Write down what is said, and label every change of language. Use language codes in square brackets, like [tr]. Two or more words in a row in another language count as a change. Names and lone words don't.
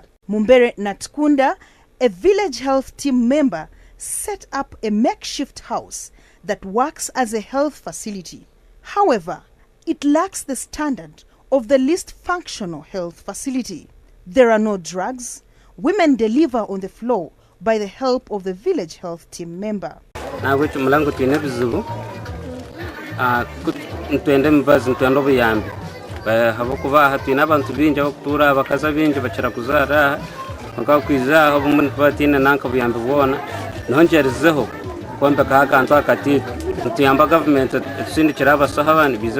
[en] Mumbere Natkunda, a village health team member, set up a makeshift house that works as a health facility. However, it lacks the standard of the least functional health facility. There are no drugs. Women deliver on the floor by the help of the village health team member. [koo] Na wetu mulango twine bizubu ntwende mbazi ntwendo buyambi habokuba hatwina abantu binje bakutura bakaza binje bacira kuzara bakaho kwizaho bumuntu batina nanka buyambi bona nonjerezeho kwamba kakantu akati tuyamba government tusindikira abasahabani bize